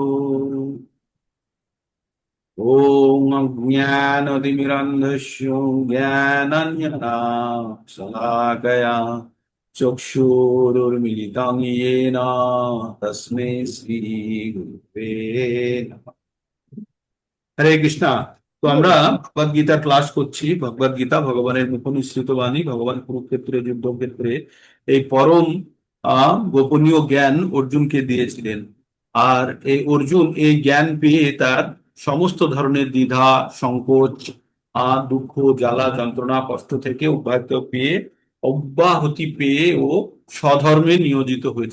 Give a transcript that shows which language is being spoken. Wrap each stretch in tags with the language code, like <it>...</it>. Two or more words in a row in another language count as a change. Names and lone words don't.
<sa>ओम अज्ञानतिमिरन्धस्य ज्ञानाञ्जना शलाकया चक्षुरुर्मिलितं येन तस्मै श्रीगुरुवे नमः।</sa> <bn>হরে কৃষ্ণা। তো আমরা ভগবদ গীতার ক্লাস করছি। ভগবদ গীতা ভগবানের মুখনিসৃত বাণী। ভগবান কুরুক্ষেত্রে যুদ্ধক্ষেত্রে এই পরম গোপনীয় জ্ঞান অর্জুনকে দিয়েছিলেন। আর এই অর্জুন এই জ্ঞান পেয়ে তার সমস্ত ধরনের দ্বিধা, সংকোচ, দুঃখ, জ্বালা, যন্ত্রণা, কষ্ট থেকে অব্যাহতি পেয়ে ও স্বধর্মে নিয়োজিত হয়েছিল।</bn>